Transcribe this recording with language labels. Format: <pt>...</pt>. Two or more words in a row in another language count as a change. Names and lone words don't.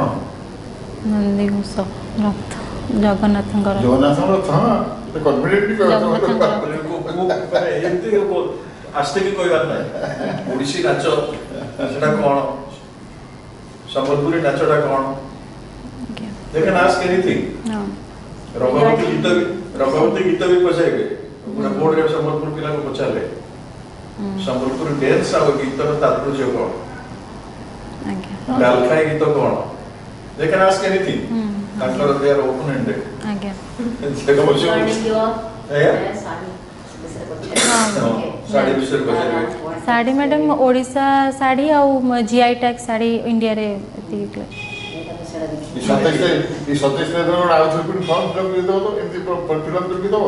<or>ନନ୍ଦିଘୋଷ ରଥ ଜଗନ୍ନାଥଙ୍କର। ଜଗନ୍ନାଥଙ୍କ ରଥ କନଫିଡେଣ୍ଟଲି ଏମିତି ଆସ୍ତେ କି କହିବାର ନାହିଁ। ଓଡ଼ିଶୀ ନାଚ ସେଟା କ'ଣ, ସମ୍ବଲପୁରୀ ନାଚଟା କ'ଣ? ଆଜ୍ଞା।</or> <en>They can ask anything.</en> <or>ହଁ ରଙ୍ଗବତୀ ଗୀତ ବି ପଚାରିବେ। ଗୋଟେ ବୋର୍ଡରେ ସମ୍ବଲପୁର ପିଲାଙ୍କୁ ପଚାରିଲେ ସମ୍ବଲପୁରୀ ଡ୍ୟାନ୍ସ ଆଉ ଗୀତର ତାତ୍ପର୍ଯ୍ୟ କ'ଣ, ଆଜ୍ଞା ଡାଲଖାଇ ଗୀତ କ'ଣ?</or> <en>They can ask anything. ତାଙ୍କର they are open ended.</en> <or>ଆଜ୍ଞା</or> <en>Regarding your</en> <or>ଆଜ୍ଞା। ଶାଢ଼ୀ ବିଷୟରେ ହଁ। ପଚାରିବେ। ଶାଢ଼ୀ ବିଷୟରେ ପଚାରିବେ। ଶାଢ଼ୀ ମ୍ୟାଡ଼ାମ୍ ଓଡ଼ିଶା ଶାଢ଼ୀ ଆଉ GI ଟ୍ୟାଗ ଶାଢ଼ୀ ଇଣ୍ଡିଆରେ ଏତିକି। ଏଇଟା ବିଷୟରେ ଦେଖିବେ। 27 ତାରିଖ ଆଉ ଥରେ ପୁଣି</or> <en>form fillup</en> <or>କରିଦେବ ତ ଏମିତି ଫିଲ୍ଅପ୍ କରିକି ଦେବ</or>